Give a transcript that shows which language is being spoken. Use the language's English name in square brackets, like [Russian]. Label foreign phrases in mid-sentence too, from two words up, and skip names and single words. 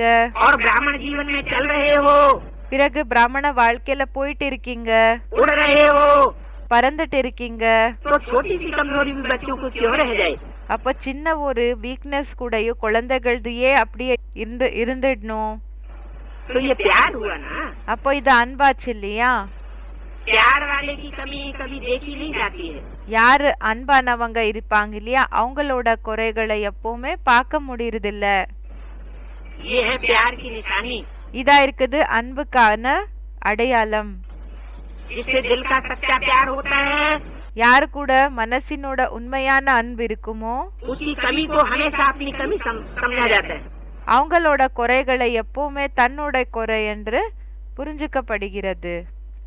[Hindi] और ब्राह्मण जीवन में चल रहे हो, [Tamil] பிறகு பிராமண வாழ்க்கையில போயிட்டு இருக்கீங்க, [Hindi] उड़ रहे हो, [Tamil] பறந்துட்டு இருக்கீங்க, [Hindi] तो छोटी सी कमजोरी भी बच्चों को क्यों रह जाए? [Tamil] அப்ப சின்ன ஒரு வீக்னஸ் கூடயும் குழந்தைகள்தையே அப்படியே இருந்துடணும். [Hindi] तो ये प्यार हुआ ना। [Tamil] அப்போ இது அன்பாச்சு இல்லையா? [Hindi] प्यार वाले की कमी कभी देखी नहीं जाती है। [Tamil] யாரு அன்பானவங்க இருப்பாங்க இல்லையா, அவங்களோட குறைகளை எப்பவுமே பார்க்க முடியறது இல்ல. [Hindi] ये है प्यार की निशानी। [Tamil] இதா இருக்குது அன்புக்கான அடையாளம். [Hindi] जिससे दिल का सच्चा प्यार होता है, [Tamil] யாரு கூட மனசினோட உண்மையான அன்பு இருக்குமோ [Hindi] उसकी कमी को हमेशा अपनी कमी समझा जाता है। [Tamil] அவங்களோட குறைகளை எப்பவுமே தன்னோட குறை என்று புரிஞ்சுக்கப்படுகிறது.